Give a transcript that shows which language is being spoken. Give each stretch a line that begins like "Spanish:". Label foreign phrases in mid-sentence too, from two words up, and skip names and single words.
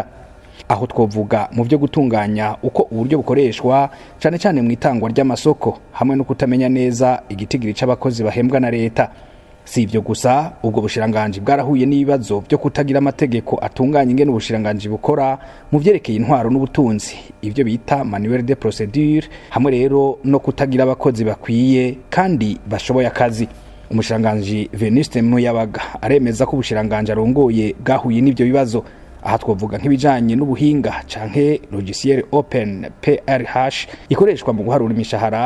Rundi: Aho twovuga mu byo gutunganya uko uburyo bukoreshwa cyane cyane mu itangwa ry'amasoko hamwe no kutamenya neza igitigiri c'abakozi bahembwa na leta. Si ivyo gusa, ubwo bushiranganje bwarahuye n'ibibazo byo kutagira amategeko atunganya ingene ubushiranganje bukora mu vyerekeye intwaro n'ubutunzi, ivyo bita
French: manuel de procédure,
Rundi: hamwe rero no kutagira abakozi bakwiye kandi bashoboye akazi. Umushiranganje Venuste Muyabaga aremeza ko ubushiranganje arongoye bwahuye n'ivyo bibazo. Aha twovuga nk'ibijanye n'ubuhinga canke logiciel open PRH ikoreshwa mu guharura imishahara.